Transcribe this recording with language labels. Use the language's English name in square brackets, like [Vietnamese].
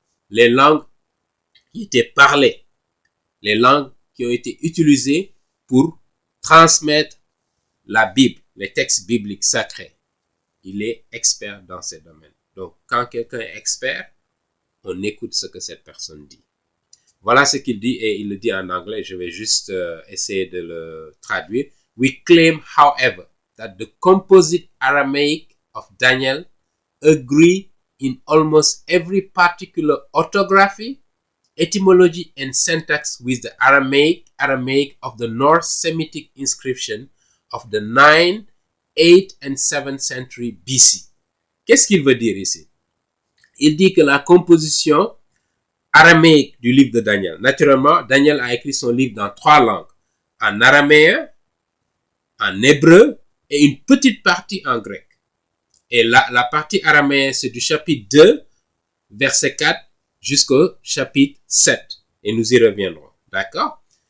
[French] Les langues qui étaient parlées. Les langues qui ont été utilisées pour transmettre la Bible, les textes bibliques sacrés. Il est expert dans ces domaines. Donc, quand quelqu'un est expert, on écoute ce que cette personne dit. Voilà ce qu'il dit, et il le dit en anglais. Je vais juste essayer de le traduire. [English] We claim, however, that the composite Aramaic of Daniel agree in almost every particular orthography, etymology, and syntax with the Aramaic of the North Semitic inscription of the 9th, 8th and 7th century BC. [French] Qu'est-ce qu'il veut dire ici? Il dit que la composition araméique du livre de Daniel, naturellement, Daniel a écrit son livre dans 3 langues, en araméen, en hébreu et une petite partie en grec. Et la partie araméenne, c'est du chapitre 2, verset 4, jusqu'au chapitre 7. Et nous y reviendrons. D'accord?